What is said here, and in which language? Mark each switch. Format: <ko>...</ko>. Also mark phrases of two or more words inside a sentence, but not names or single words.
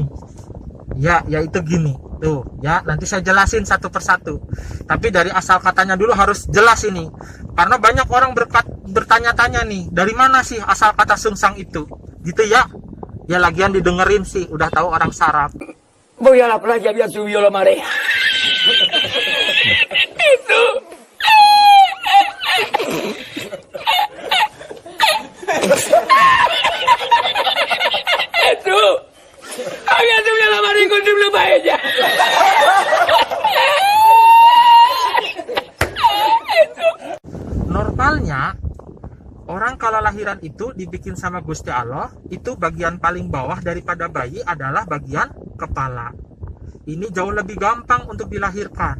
<id>Ya, yaitu gini. Tuh, ya, nanti saya jelasin satu persatu. Tapi dari asal katanya dulu harus jelas ini. Karena banyak orang bertanya-tanya nih, dari mana sih asal kata sungsang itu? Gitu ya. Ya, lagian didengerin sih, udah tahu orang sarap.</id> <es>Voy a la playa, había subido la marea.</es> <id>Itu. Itu.</id> <es>Había subido la marea con triple paella.</es> <id>Normalnya orang kalau lahiran itu dibikin sama Gusti Allah, itu bagian paling bawah daripada bayi adalah bagian kepala. Ini jauh lebih gampang untuk dilahirkan.</id>